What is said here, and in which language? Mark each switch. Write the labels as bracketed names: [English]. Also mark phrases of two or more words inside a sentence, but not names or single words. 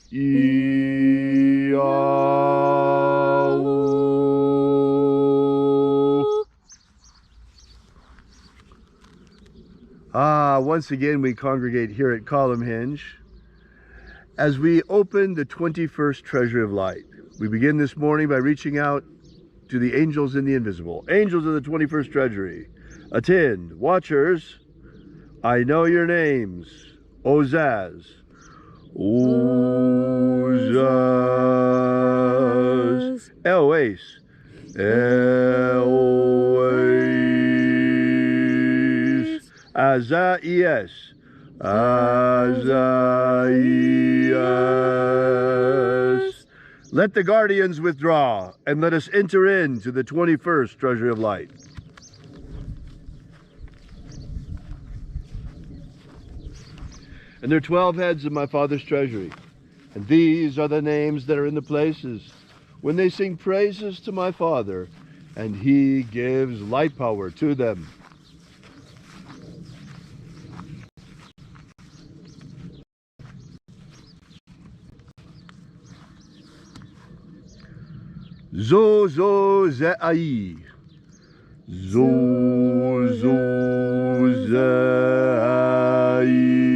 [English] Once again we congregate here at Column Hinge as we open the 21st Treasury of Light. We begin this morning by reaching out to the angels in the invisible. Angels of the 21st Treasury, attend. Watchers, I know your names. Ozaz. Ozaz. Elwais. Elwais. Azaias. Azaias. Let the guardians withdraw, and let us enter into the 21st Treasury of Light. And there are 12 heads of my Father's treasury, and these are the names that are in the places. When they sing praises to my Father, and he gives light power to them. Zo zo ze ai. Zo zo ze ai.